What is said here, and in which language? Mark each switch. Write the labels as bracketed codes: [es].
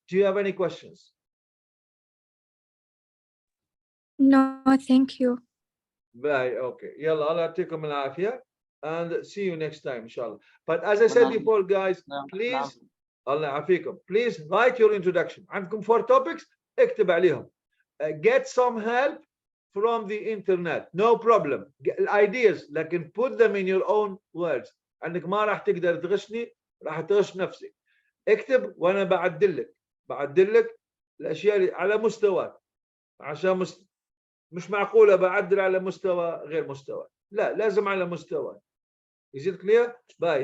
[en] Do you have any questions? No, thank you. Bye. Okay. Yalla, [ar] Allah yatikum al-afiyah, [en] and see you next time, inshallah. But as I said before, guys, please, [ar] Allah afikum, [en] please write your introduction. [ar] عندكم 4 topics, اكتب عليهم. [en] Get some help from the internet, no problem. Get ideas, like, put them in your own words. [ar] انك ما راح تقدر تغشني، راح تغش نفسك. اكتب وانا بعدل لك الاشياء اللي على مستواك، عشان مش معقوله بعدل على مستوى غير مستوى، لا لازم على مستوى. [en] Is it clear? Bye.